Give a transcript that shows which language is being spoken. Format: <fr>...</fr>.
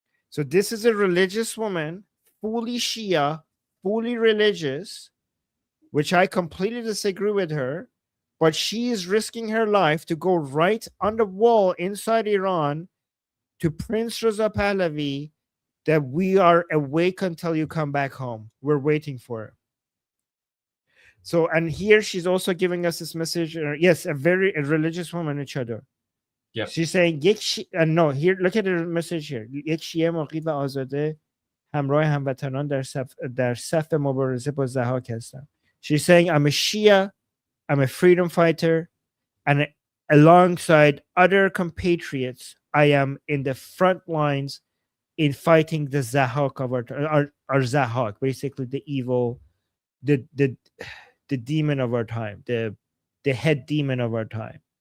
<en>So this is a religious woman, fully Shia, fully religious, which I completely disagree with her, but she is risking her life to go right on the wall inside Iran to Prince Reza Pahlavi that we are awake until you come back home. We're waiting for it. So, and here she's also giving us this message. Yes, a religious woman in chador. Yeah. She's saying, no, here, look at the message here.</en> <fa>یک شیعه مقیم و آزاده همراه هموطنان در صف مبارزه با ضحاک هستم.</fa> <en>She's saying, I'm a Shia, I'm a freedom fighter, and alongside other compatriots, I am in the front lines in fighting the Zahak of our Zahak, basically the evil, the demon of our time, the head demon of our time.</en>